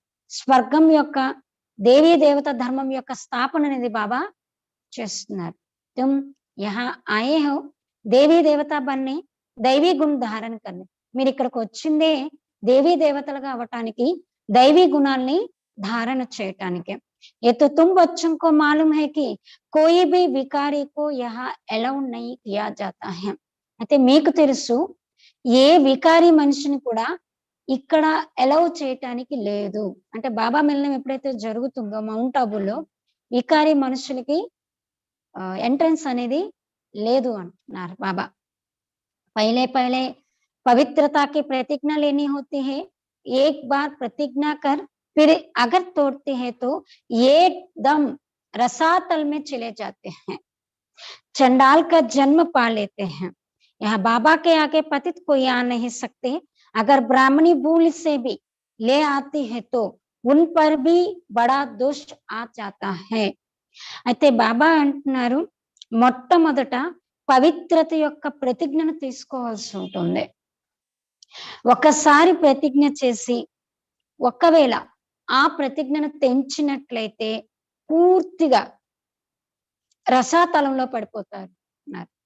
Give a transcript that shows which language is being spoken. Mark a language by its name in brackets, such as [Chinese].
[Telugu] స్వర్గం యొక్క దేవీ దేవత ధర్మం యొక్క స్థాపన అనేది బాబా చేస్తున్నారు. [Hindi] తుమ్ యహా ఆయే హో దేవీ దేవత బన్నే, దైవీ గుణ ధారణ కర్నే. [Telugu] మీరు ఇక్కడికి వచ్చిందే దేవీ దేవతలుగా అవటానికి, దైవీ గుణాల్ని ధారణ చేయటానికి. [Hindi] ये तो तुम बच्चों को मालूम है कि कोई भी विकारी को यहाँ अलाउ नहीं किया जाता है. [Telugu] అయితే మీకు తెలుసు, ఏ వికారి మనిషిని కూడా ఇక్కడ అలౌ చేయటానికి లేదు. అంటే బాబా మిలనం ఎప్పుడైతే జరుగుతుందో మౌంట్ ఆబులో వికారి మనుషులకి ఎంట్రన్స్ అనేది లేదు అంటున్నారు బాబా. [Hindi] पहले पहले पवित्रता की प्रतिज्ञा लेनी होती है, एक बार प्रतिज्ञा कर फिर अगर तोड़ते हैं तो एकदम रसातल में चले जाते हैं, चंडाल का जन्म पा लेते हैं. यहाँ बाबा के आगे पतित कोई आ नहीं सकते. अगर ब्राह्मणी भूल से भी ले आती है तो उन पर भी बड़ा दोष आ जाता है. [Telugu] అయితే బాబా అంటున్నారు, మొట్టమొదట పవిత్రత యొక్క ప్రతిజ్ఞను తీసుకోవాల్సి ఉంటుంది. ఒకసారి ప్రతిజ్ఞ చేసి ఒకవేళ ఆ ప్రతిజ్ఞను తెంచినట్లయితే పూర్తిగా రసాతలంలో పడిపోతారు అన్నారు.